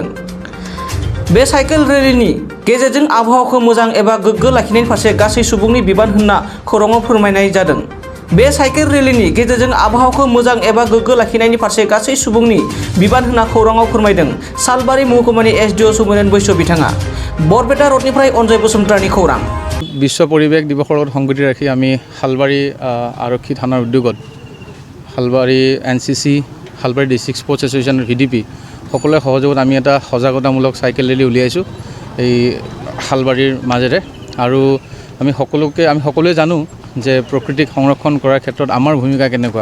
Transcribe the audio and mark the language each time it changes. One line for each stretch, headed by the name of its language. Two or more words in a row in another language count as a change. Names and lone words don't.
Bodo: बे साइकेल रेलिनि गेजेरजों आबहावाखौ मोजां एबा गोग्गो लाखिनायनि फारसे गासै सुबुंनि बिबान होनना खौराङाव फोरमायनाय जादों। बे साइकेल रेलिनि गेजेरजों आबहावाखौ मोजां एबा गोग्गो लाखिनायनि फारसे गासै सुबुंनि बिबान होनना खौराङाव फोरमायदों सालबारि महकुमानि एसडिअ सुमेरन बैश्य बिथाङा। बरपेटा रडनिफ्राय अनजय बसुमतारीनि खौरां।
Assamese: বিশ্ব পৰিৱেশ দিৱসৰ লগত সংগতি ৰাখি আমি শালবাৰী আৰক্ষী থানাৰ উদ্যোগত শালবাৰী এনচিচি, শালবাৰী ডিষ্ট্ৰিক্ট স্পৰ্টছ এছ'চিয়েশ্যন, ভিডিপি সকলোৰে সহযোগত আমি এটা সজাগতামূলক চাইকেল ৰেলী উলিয়াইছোঁ এই শালবাৰীৰ মাজেৰে। আৰু আমি সকলোৱে জানো যে প্ৰকৃতিক সংৰক্ষণ কৰাৰ ক্ষেত্ৰত আমাৰ ভূমিকা কেনেকুৱা।